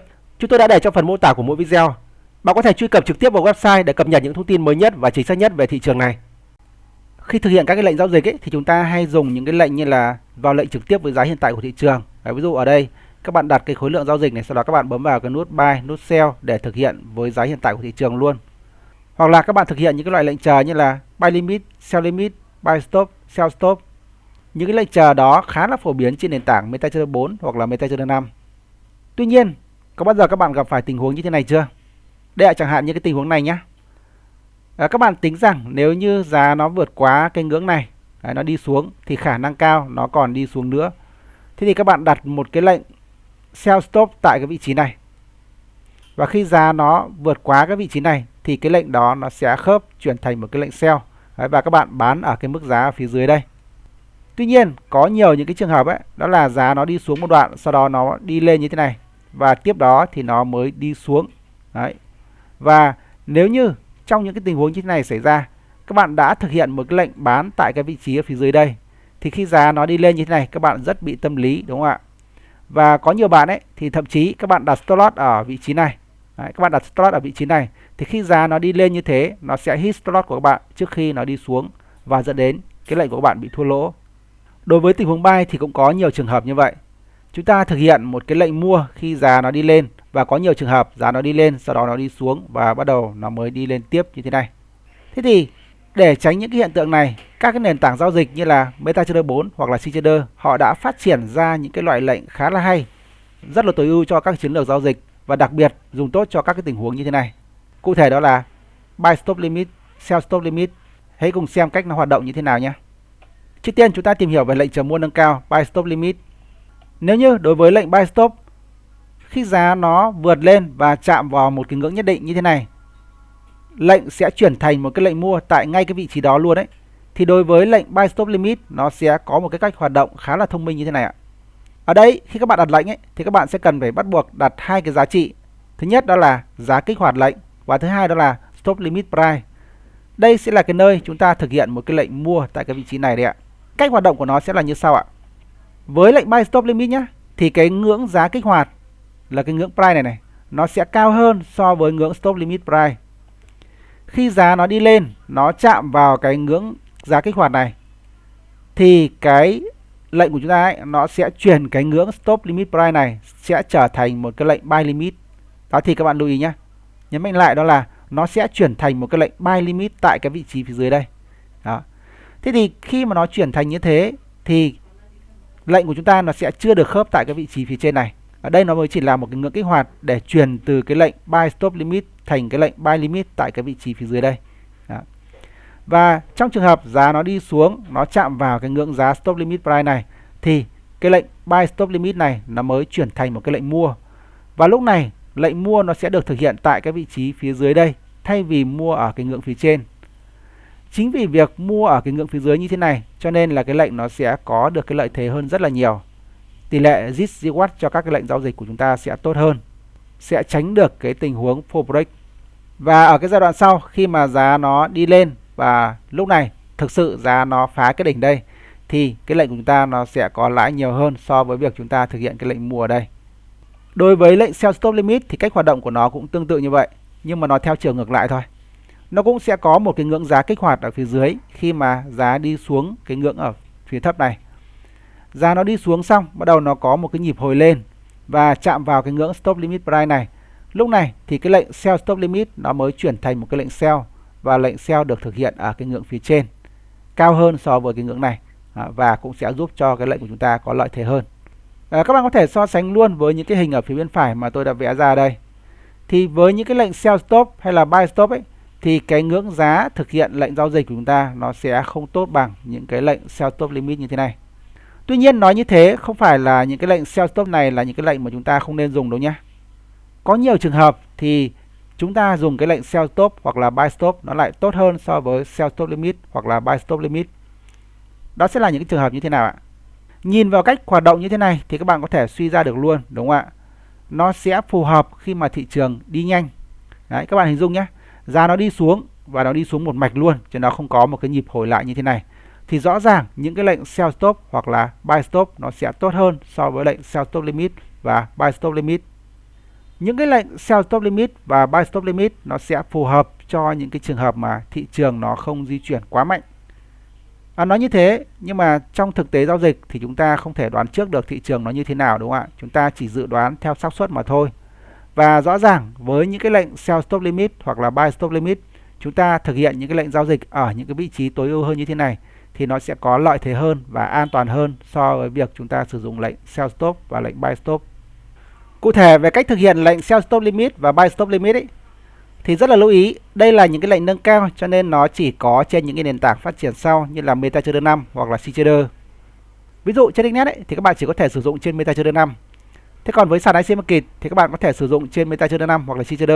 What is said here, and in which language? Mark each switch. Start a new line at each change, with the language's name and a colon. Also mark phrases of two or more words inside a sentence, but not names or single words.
Vietnamese: Chúng tôi đã để trong phần mô tả của mỗi video. Bạn có thể truy cập trực tiếp vào website để cập nhật những thông tin mới nhất và chính xác nhất về thị trường này. Khi thực hiện các cái lệnh giao dịch thì chúng ta hay dùng những cái lệnh như là vào lệnh trực tiếp với giá hiện tại của thị trường. Ví dụ ở đây các bạn đặt cái khối lượng giao dịch này, sau đó các bạn bấm vào cái nút buy, nút sell để thực hiện với giá hiện tại của thị trường luôn. Hoặc là các bạn thực hiện những cái loại lệnh chờ như là
English: buy limit, buy stop, sell stop.
Vietnamese: Những cái lệnh chờ đó khá là phổ biến trên nền tảng MetaTrader 4 hoặc là MetaTrader 5. Tuy nhiên, có bao giờ các bạn gặp phải tình huống như thế này chưa? Đây là chẳng hạn như cái tình huống này nhé. Các bạn tính rằng nếu như giá nó vượt quá cái ngưỡng này, nó đi xuống thì khả năng cao nó còn đi xuống nữa. Thế thì các bạn đặt một cái lệnh
English: sell stop
Vietnamese: tại cái vị trí này. Và khi giá nó vượt quá cái vị trí này thì cái lệnh đó nó sẽ khớp chuyển thành một cái lệnh sell. Và các bạn bán ở cái mức giá ở phía dưới đây. Tuy nhiên có nhiều những cái trường hợp đó là giá nó đi xuống một đoạn, sau đó nó đi lên như thế này và tiếp đó thì nó mới đi xuống. Đấy. Và nếu như trong những cái tình huống như thế này xảy ra, các bạn đã thực hiện một cái lệnh bán tại cái vị trí ở phía dưới đây, thì khi giá nó đi lên như thế này các bạn rất bị tâm lý, đúng không ạ? Và có nhiều bạn thì thậm chí các bạn đặt
English: stop loss
Vietnamese: ở vị trí này. Đấy, các bạn đặt
English: stop loss
Vietnamese: ở vị trí này thì khi giá nó đi lên như thế, nó sẽ
English: hit stop loss
Vietnamese: của các bạn trước khi nó đi xuống và dẫn đến cái lệnh của các bạn bị thua lỗ. Đối với tình huống buy thì cũng có nhiều trường hợp như vậy. Chúng ta thực hiện một cái lệnh mua khi giá nó đi lên, và có nhiều trường hợp giá nó đi lên sau đó nó đi xuống và bắt đầu nó mới đi lên tiếp như thế này. Thế thì để tránh những cái hiện tượng này, các cái nền tảng giao dịch như là MetaTrader 4 hoặc là Ctrader họ đã phát triển ra những cái loại lệnh khá là hay, rất là tối ưu cho các chiến lược giao dịch và đặc biệt dùng tốt cho các cái tình huống như thế này. Cụ thể đó là
English: buy stop limit, sell stop limit.
Vietnamese: Hãy cùng xem cách nó hoạt động như thế nào nhé. Trước tiên chúng ta tìm hiểu về lệnh chờ mua nâng cao
English: buy stop limit.
Vietnamese: Nếu như đối với lệnh
English: buy stop,
Vietnamese: khi giá nó vượt lên và chạm vào một cái ngưỡng nhất định như thế này, lệnh sẽ chuyển thành một cái lệnh mua tại ngay cái vị trí đó luôn đấy. Thì đối với lệnh
English: buy stop limit,
Vietnamese: nó sẽ có một cái cách hoạt động khá là thông minh như thế này ạ. Ở đây khi các bạn đặt lệnh thì các bạn sẽ cần phải bắt buộc đặt hai cái giá trị. Thứ nhất đó là giá kích hoạt lệnh, và thứ hai đó là
English: stop limit price.
Vietnamese: Đây sẽ là cái nơi chúng ta thực hiện một cái lệnh mua tại cái vị trí này đấy ạ. Cách hoạt động của nó sẽ là như sau ạ. Với lệnh
English: buy stop limit
Vietnamese: nhé, thì cái ngưỡng giá kích hoạt là cái ngưỡng price này nó sẽ cao hơn so với ngưỡng
English: stop limit price.
Vietnamese: Khi giá nó đi lên, nó chạm vào cái ngưỡng giá kích hoạt này thì cái lệnh của chúng ta nó sẽ chuyển cái ngưỡng
English: stop limit price
Vietnamese: này sẽ trở thành một cái lệnh
English: buy limit.
Vietnamese: Đó thì các bạn lưu ý nhé. Nhấn mạnh lại đó là nó sẽ chuyển thành một cái lệnh
English: buy limit
Vietnamese: tại cái vị trí phía dưới đây. Đó. Thế thì khi mà nó chuyển thành như thế thì lệnh của chúng ta nó sẽ chưa được khớp tại cái vị trí phía trên này. Ở đây nó mới chỉ là một cái ngưỡng kích hoạt để chuyển từ cái lệnh
English: buy stop limit
Vietnamese: thành cái lệnh
English: buy limit
Vietnamese: tại cái vị trí phía dưới đây. Đó. Và trong trường hợp giá nó đi xuống, nó chạm vào cái ngưỡng giá
English: stop limit price
Vietnamese: này thì cái lệnh
English: buy stop limit
Vietnamese: này nó mới chuyển thành một cái lệnh mua. Và lúc này lệnh mua nó sẽ được thực hiện tại cái vị trí phía dưới đây thay vì mua ở cái ngưỡng phía trên. Chính vì việc mua ở cái ngưỡng phía dưới như thế này cho nên là cái lệnh nó sẽ có được cái lợi thế hơn rất là nhiều. Tỷ lệ
English: risk reward
Vietnamese: cho các cái lệnh giao dịch của chúng ta sẽ tốt hơn, sẽ tránh được cái tình huống
English: fall break.
Vietnamese: Và ở cái giai đoạn sau, khi mà giá nó đi lên và lúc này thực sự giá nó phá cái đỉnh đây thì cái lệnh của chúng ta nó sẽ có lãi nhiều hơn so với việc chúng ta thực hiện cái lệnh mua ở đây. Đối với lệnh
English: sell stop limit
Vietnamese: thì cách hoạt động của nó cũng tương tự như vậy, nhưng mà nó theo chiều ngược lại thôi. Nó cũng sẽ có một cái ngưỡng giá kích hoạt ở phía dưới khi mà giá đi xuống cái ngưỡng ở phía thấp này. Giá nó đi xuống xong, bắt đầu nó có một cái nhịp hồi lên và chạm vào cái ngưỡng
English: stop limit price
Vietnamese: này. Lúc này thì cái lệnh
English: sell stop limit
Vietnamese: nó mới chuyển thành một cái lệnh sell, và lệnh sell được thực hiện ở cái ngưỡng phía trên cao hơn so với cái ngưỡng này, và cũng sẽ giúp cho cái lệnh của chúng ta có lợi thế hơn. Các bạn có thể so sánh luôn với những cái hình ở phía bên phải mà tôi đã vẽ ra đây. Thì với những cái lệnh
English: sell stop
Vietnamese: hay là
English: buy stop
Vietnamese: ấy thì cái ngưỡng giá thực hiện lệnh giao dịch của chúng ta nó sẽ không tốt bằng những cái lệnh
English: sell stop limit
Vietnamese: như thế này. Tuy nhiên nói như thế không phải là những cái lệnh
English: sell stop
Vietnamese: này là những cái lệnh mà chúng ta không nên dùng đâu nhé. Có nhiều trường hợp thì chúng ta dùng cái lệnh
English: sell stop
Vietnamese: hoặc là
English: buy stop
Vietnamese: nó lại tốt hơn so với
English: sell stop limit
Vietnamese: hoặc là
English: buy stop limit.
Vietnamese: Đó sẽ là những cái trường hợp như thế nào ạ? Nhìn vào cách hoạt động như thế này thì các bạn có thể suy ra được luôn, đúng không ạ? Nó sẽ phù hợp khi mà thị trường đi nhanh. Đấy, các bạn hình dung nhé, giá nó đi xuống và nó đi xuống một mạch luôn, chứ nó không có một cái nhịp hồi lại như thế này. Thì rõ ràng những cái lệnh
English: sell stop
Vietnamese: hoặc là
English: buy stop
Vietnamese: nó sẽ tốt hơn so với lệnh
English: sell stop limit
Vietnamese: và
English: buy stop limit.
Vietnamese: Những cái lệnh
English: sell stop limit
Vietnamese: và
English: buy stop limit
Vietnamese: nó sẽ phù hợp cho những cái trường hợp mà thị trường nó không di chuyển quá mạnh. Nói như thế nhưng mà trong thực tế giao dịch thì chúng ta không thể đoán trước được thị trường nó như thế nào, đúng không ạ? Chúng ta chỉ dự đoán theo xác suất mà thôi. Và rõ ràng với những cái lệnh
English: sell stop limit
Vietnamese: hoặc là
English: buy stop limit,
Vietnamese: chúng ta thực hiện những cái lệnh giao dịch ở những cái vị trí tối ưu hơn như thế này thì nó sẽ có lợi thế hơn và an toàn hơn so với việc chúng ta sử dụng lệnh
English: sell stop
Vietnamese: và lệnh
English: buy stop.
Vietnamese: Cụ thể về cách thực hiện lệnh
English: sell stop limit
Vietnamese: và
English: buy stop limit
Vietnamese: ấy, thì rất là lưu ý, đây là những cái lệnh nâng cao cho nên nó chỉ có trên những cái nền tảng phát triển sau như là MetaTrader 5 hoặc là CTrader. Ví dụ trên Internet ấy, thì các bạn chỉ có thể sử dụng trên MetaTrader 5. Thế còn với sàn IC Market thì các bạn có thể sử dụng trên MetaTrader 5 hoặc là CTrader.